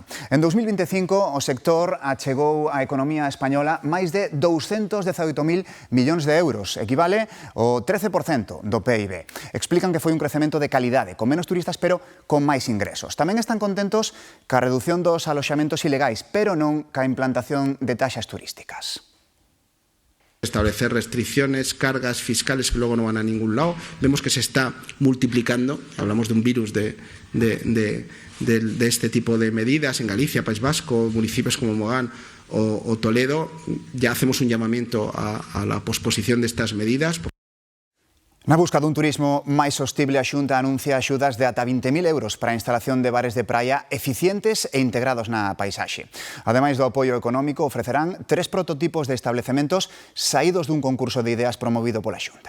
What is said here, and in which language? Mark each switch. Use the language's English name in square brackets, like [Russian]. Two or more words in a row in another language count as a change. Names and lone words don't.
[Galician] En 2025, o sector achegou á economía española máis de 218.000 millóns de euros, equivale ao 13% do PIB. Explican que foi un crecemento de calidade, con menos turistas, pero con máis ingresos. Tamén están contentos ca reducción dos aloxamentos ilegais, pero non ca implantación de taxas turísticas. [Spanish] Establecer restricciones, cargas fiscales que luego no van a ningún lado. Vemos que se está multiplicando. Hablamos de un virus de este tipo de medidas en Galicia, País Vasco, municipios como Mogán o Toledo. Ya hacemos un llamamiento a la posposición de estas medidas. [Galician] Na busca dun turismo máis sostible, a Xunta anuncia axudas de ata 20.000 euros para a instalación de bares de praia eficientes e integrados na paisaxe. Ademais do apoio económico, ofrecerán 3 prototipos de establecementos saídos dun concurso de ideas promovido pola Xunta.